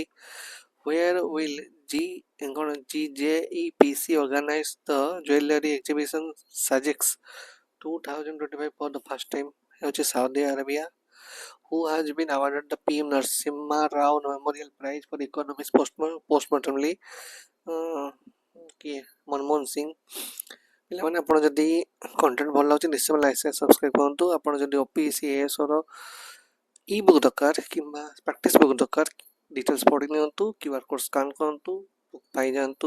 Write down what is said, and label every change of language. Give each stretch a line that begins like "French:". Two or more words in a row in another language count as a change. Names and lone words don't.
English: Where will GJEPC organize the jewelry exhibition Sajix 2025 for the first time? Which is Saudi Arabia. Who has been awarded the PM Narasimha Rao Memorial Prize for Economics postmortemly?
Odia: କିଏ ମନମୋହନ ସିଂ. ପିଲାମାନେ ଆପଣ ଯଦି କଣ୍ଟେଣ୍ଟ ଭଲ ଲାଗୁଛି ନିଶ୍ଚୟ
English: like subscribe
Odia: କରନ୍ତୁ. ଆପଣ ଯଦି OPSC ASର
English: e-book
Odia: ଦରକାର କିମ୍ବା
English: practice book
Odia: ଦରକାର ଡିଟେଲ୍ସ ପଢ଼ି ନିଅନ୍ତୁ,
English: QR code scan
Odia: କରନ୍ତୁ, ବୁକ୍ ପାଇଯାଆନ୍ତୁ.